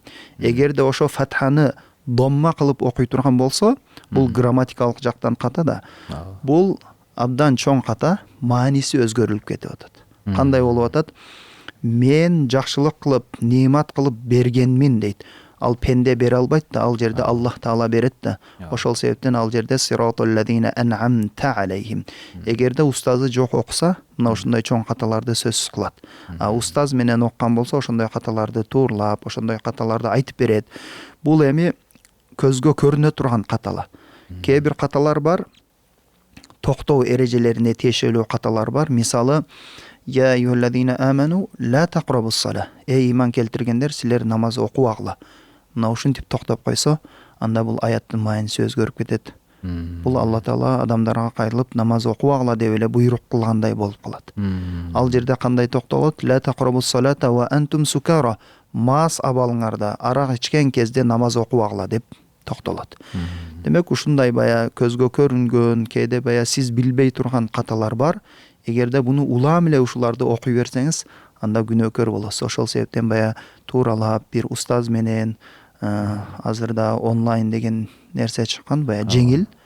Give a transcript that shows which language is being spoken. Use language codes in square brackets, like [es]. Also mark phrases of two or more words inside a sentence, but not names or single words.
[ky] Эгерде ошо фатханы домма кылып окуй турган болсо, бул грамматикалык жактан ката да. Бул абдан чоң ката, мааниси өзгөрүлүп кетип атат. Кандай болуп атат? Мен жакшылык кылып, неимат кылып бергенмин дейт. Ал пенде бере албайт да, ал жерде Аллах Таала берет да. Ошол себептен ал жерде [ar] صراط الذين أنعمت عليهم. [ky] Эгерде устазы жок окуса, мына ушундай чоң каталарды сөзсүз кылат. А устаз менен оккан болсо, ошондой каталарды туурлап, ошондой каталарды айтып берет. Бул эми көзгө көрүнө турган каталар. Кээ бир каталар бар, токтоо эрежелерине тиешелүү каталар бар. [ar] Мисалы يا أيها الذين آمنوا لا تقربوا الصلاة. [ky] Эй иман келтиргендер, силер намаз окубагыла. Мына ушинтип токтоп койсо, анда бул аяттын мааниси өзгөрүп кетет. Бул Алла Таала адамдарга кайрылып намаз окубагыла деп эле буйрук кылгандай болуп калат. Ал жерде кандай токтолот? [ar] لا تقربوا الصلاة وأنتم سكارى. [ky] Мас абалыңарда, арак ичкен кезде намаз окубагыла деп токтолот. Демек ушундай бая көзгө көрүнгөн, кээде бая сиз билбей турган каталар бар. Эгерде буну улам эле ушуларды окуй берсеңиз, анда күнөөкөр болосуз. Ошол себептен бая тууралап бир устаз менен азырда онлайн деген нерсе чыккан, бая жеңил.